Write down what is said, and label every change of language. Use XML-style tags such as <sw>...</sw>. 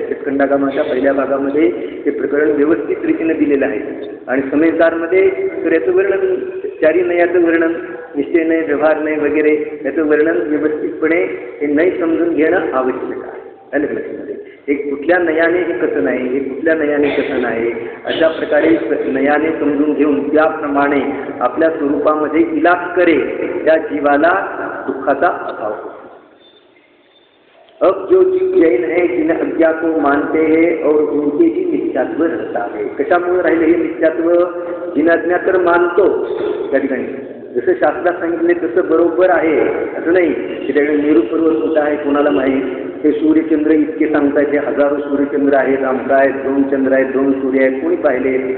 <mr>षटखंडागमाच्या पहिल्या भागामध्ये हे प्रकरण व्यवस्थित रीतीने दिलेलं आहे आणि समजदारमध्ये तर याचं वर्णन, चारी नयाचं वर्णन, निश्चय नय, व्यवहार नय वगैरे याचं वर्णन व्यवस्थितपणे हे नय समजून घेणं आवश्यक आहे. लक्षामध्ये हे कुठल्या नयाने हे कथन आहे, हे कुठल्या नयाने कथन आहे, अशा प्रकारे नयाने समजून घेऊन त्याप्रमाणे आपल्या स्वरूपामध्ये इलाज करेल त्या जीवाला दुःखाचा अभाव होतो.</mr> <hi>अब जो जीव जैन है जिन्हें अज्ञा को मानते हैं और उनके ही मिथ्यात्व रहता है.</hi> <mr>कशामुळे राहिले हे मिथ्यात्व? जिन अज्ञा तर मानतो त्या ठिकाणी जसं शास्त्रात सांगितले तसं बरोबर आहे असं नाही की त्याकडे मेरू पर्वत कुठं आहे कोणाला माहीत, हे सूर्यचंद्र इतके सांगतायत, हे हजारो सूर्यचंद्र आहेत, आमका आहेत, 2 चंद्र आहेत, 2 सूर्य आहेत, कोणी पाहिले?</mr>